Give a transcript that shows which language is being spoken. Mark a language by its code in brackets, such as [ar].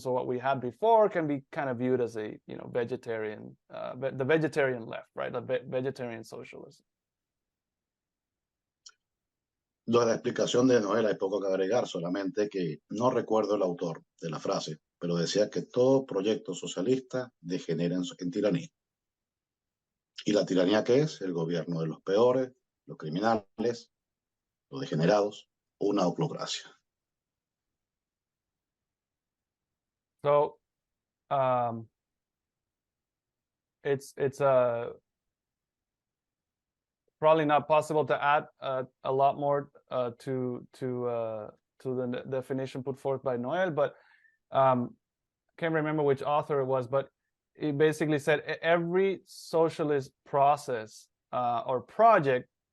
[en] So what we had before can be kind of viewed as a vegetarian, the vegetarian left, right? The vegetarian socialism. [es] Lo de la explicación de Noel hay poco que agregar, solamente que no recuerdo el autor de la frase, pero decía que todo proyecto socialista degenera en tiranía. ¿Y la tiranía qué es? El gobierno de los peores, los criminales, los degenerados, una oclocracia. [en] So, it's probably not possible to add a lot more to the definition put forth by Noel, but can't remember which author it was, but he basically said every socialist process or project